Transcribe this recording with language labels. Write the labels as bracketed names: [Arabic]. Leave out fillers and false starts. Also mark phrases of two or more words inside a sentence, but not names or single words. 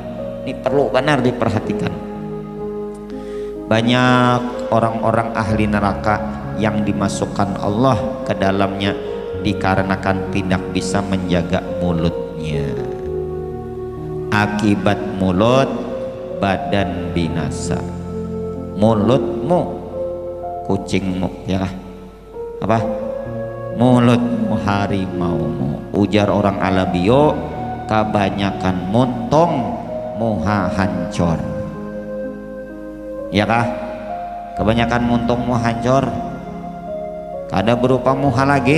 [Indonesian] Ini perlu benar diperhatikan. Banyak orang-orang ahli neraka yang dimasukkan Allah ke dalamnya dikarenakan tidak bisa menjaga mulutnya. Akibat mulut badan binasa. Mulutmu kucingmu, ya kah? Apa? Mulutmu harimaumu. [Banjar] Ujar orang Alabio, kebanyakan montong muha hancur. [Indonesian] Ya kah? [Banjar] Kebanyakan montong muha hancur. Kada berupa muha lagi.